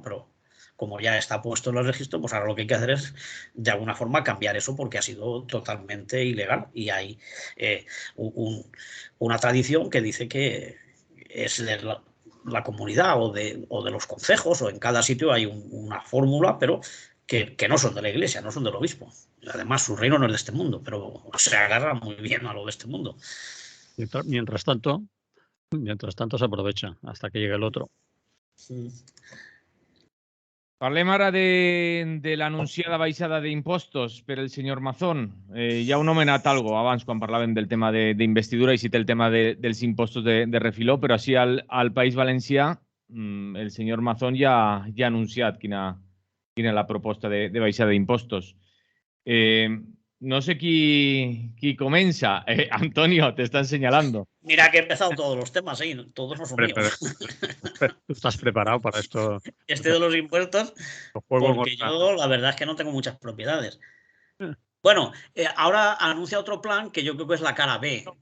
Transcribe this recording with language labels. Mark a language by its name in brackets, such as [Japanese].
[Spanish] Pero como ya está puesto en el registro, pues ahora lo que hay que hacer es de alguna forma cambiar eso porque ha sido totalmente ilegal y hay una tradición que dice que es de la comunidad o de los concejos o en cada sitio hay una fórmula, pero que no son de la Iglesia, no son del obispo. Además, su reino no es de este mundo, pero se agarra muy bien a lo de este mundo. Mientras tanto se aprovecha hasta que llegue el otro. Sí. [Catalan] Parlem ara de l'anunciada baixada d'impostos per el senyor Mazón. Ja heu nomenat algo abans quan parlàvem del tema d'investidura i cita el tema dels impostos de refiló, però així al País Valencià el senyor Mazón ja ha anunciat quina és la proposta de baixada d'impostos. no sé qui comença. [Spanish] Antonio, te están señalando. Mira que he empezado todos los temas, todos no son míos. ¿Tú estás preparado para esto? Este de los impuestos, Lo juego en porque otra- yo la verdad es que no tengo muchas propiedades. Bueno, ahora anuncia otro plan que yo creo que es la cara B.